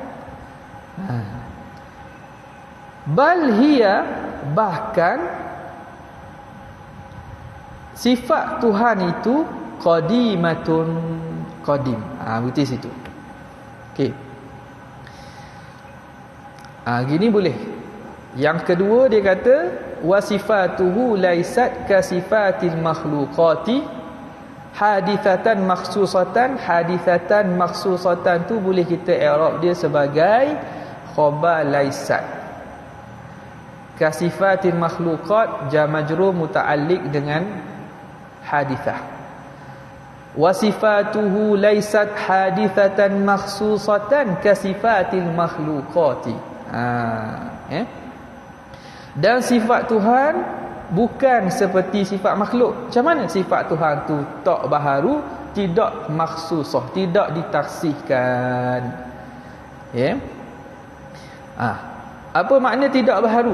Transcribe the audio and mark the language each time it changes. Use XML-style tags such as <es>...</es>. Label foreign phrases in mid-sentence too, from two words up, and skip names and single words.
<ar>بل هي,</ar> <ms>bahkan sifat Tuhan itu qadimatun, qadim. Berarti situ. Okey. Gini boleh. Yang kedua dia kata</ms> <ar>وصفاته ليست كصفات المخلوقات حادثة مخصوصة. حادثة مخصوصة</ar> <ms>tu boleh kita i'rab dia sebagai</ms> <ar>خبر ليست. كصفات المخلوقات جار مجرور متعلق dengan hadithah. وصفاته ليست حادثة مخصوصة كصفات المخلوقات.</ar> <ms>Dan sifat Tuhan bukan seperti sifat makhluk. Macam mana sifat Tuhan tu tak baharu, tidak makhsusah, tidak ditaksihkan. Apa makna tidak baharu?</ms>